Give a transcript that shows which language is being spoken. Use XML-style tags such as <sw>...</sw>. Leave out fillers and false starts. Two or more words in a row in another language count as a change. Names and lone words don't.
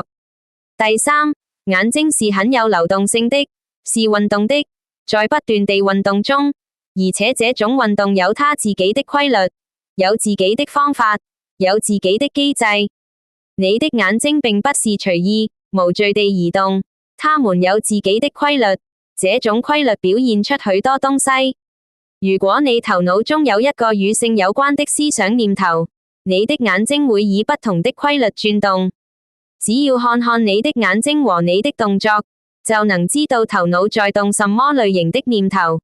<zh>第三，眼睛是很有流動性的，是運動的，在不斷地運動中，而且這種運動有它自己的規律，有自己的方法，有自己的機制。你的眼睛並不是隨意、無序地移動，它們有自己的規律，這種規律表現出許多東西。如果你頭腦中有一個與性有關的思想念頭，你的眼睛會以不同的規律轉動。只要看看你的眼睛和你的動作，就能知道頭腦在動什麼類型的念頭。</zh>